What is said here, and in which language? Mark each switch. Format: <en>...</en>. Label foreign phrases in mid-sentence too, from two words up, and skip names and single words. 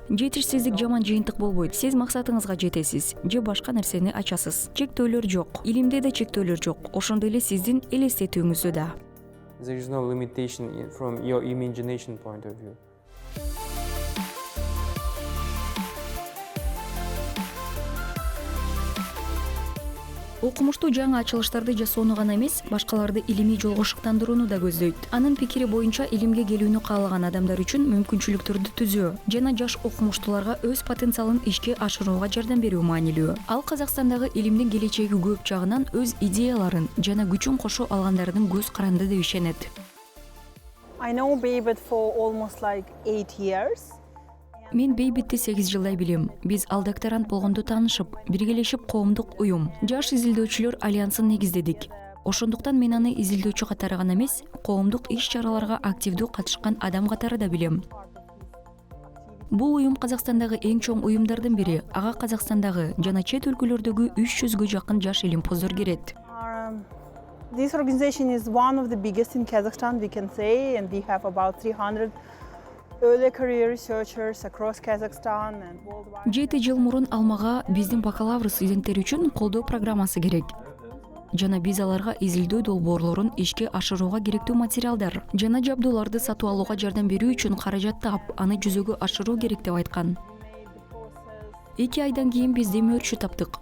<ky>Жетишсиздик жаман жыйынтык болбойт. Сиз максатыңызга жетесиз, же башка нерсени ачасыз. Чектөөлөр жок. Илимде да чектөөлөр жок. Ошондой эле сиздин элестетүүңүздө да.</ky> <en>There is no limitation from your imagination point of view.</en> <ky>Окумуштуу жаңы ачылыштарды жасоону гана эмес, башкаларды илимий жолго шыктандырууну да көздөйт. Анын пикири боюнча илимге келүүнү каалаган адамдар үчүн мүмкүнчүлүктөрдү түзүү жана жаш окумуштууларга өз потенциалын ишке ашырууга жардам берүү маанилүү. Ал Казакстандагы илимдин келечеги көп жагынан өз идеяларын жана күчүн кошо алгандардын көз каранды деп ишенет.</ky> <en>I know Beybit for almost like 8 years.</en> <ky>Мен Бейбитти 8 жылдай билем. Биз ал докторант болгондо таанышып, биргелешип коомдук уюм, жаш изилдөөчүлөр альянсын негиздедик. Ошондуктан мен аны изилдөөчү катары гана эмес, коомдук иш-чараларга активдүү катышкан адам катары да билем. Бул уюм Казакстандагы эң чоң уюмдардын бири. Ага Казакстандагы жана чет өлкөлөрдөгү 300гө жакын жаш илимпоздор кирет.</ky> <en>This organization is one of the biggest in Kazakhstan, we can say, and we have about 300 early career researchers across Kazakhstan and worldwide.</en> <ky>7 жыл мурун алмага биздин бакалавр студенттери үчүн колдоо программасы керек. жана биз аларга изилдөө долбоорлорун ишке ашырууга керектүү материалдар жана жабдууларды сатып алууга жардам берүү үчүн каражат таап, аны жүзөгө ашыруу керек деп айткан. 2 айдан кийин биз демөөрчү таптык.</ky>